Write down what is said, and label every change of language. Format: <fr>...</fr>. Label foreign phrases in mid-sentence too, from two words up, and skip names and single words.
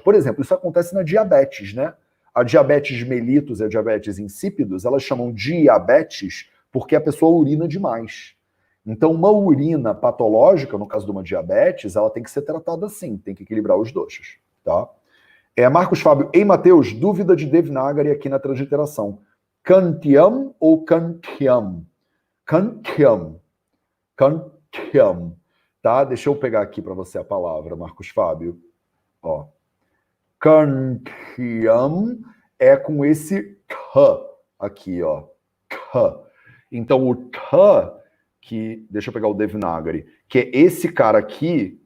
<pt>Por exemplo, isso acontece na diabetes, né? A diabetes mellitus e a diabetes insípidos, elas chamam diabetes porque a pessoa urina demais. Então, uma urina patológica, no caso de uma diabetes, ela tem que ser tratada assim, tem que equilibrar os doshas, tá? Marcos Fábio, ei Mateus, dúvida de Devanagari aqui na transliteração. Kantyam ou Kantyam? Kantyam. Kantyam. Tá? Deixa eu pegar aqui para você a palavra, Marcos Fábio. Ó. Kantyam é com esse K aqui, ó. K. Então, o K, que... Deixa eu pegar o Devanagari, que é esse cara aqui...</pt>